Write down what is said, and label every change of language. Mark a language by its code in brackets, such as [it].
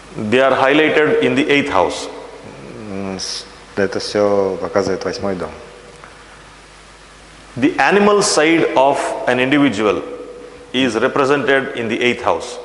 [en] They are highlighted in the eighth house. [ru] Это все показывает 8-й дом. [en] The animal side of an individual is represented in the eighth house.